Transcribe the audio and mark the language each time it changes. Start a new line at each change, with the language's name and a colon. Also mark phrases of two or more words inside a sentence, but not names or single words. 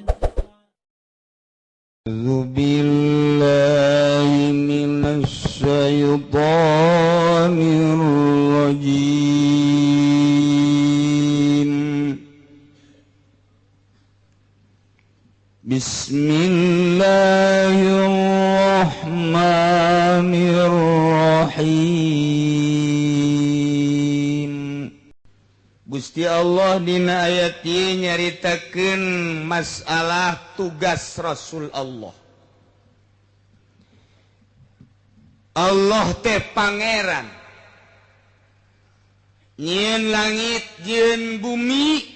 Arabic: أعوذ بالله من الشيطان الرجيم بسم الله الرحمن الرحيم
Sundanese: Gusti Allah dina ayat ieu nyaritakeun masalah tugas Rasul Allah. Allah teh pangeran. Nyieun langit jeung bumi.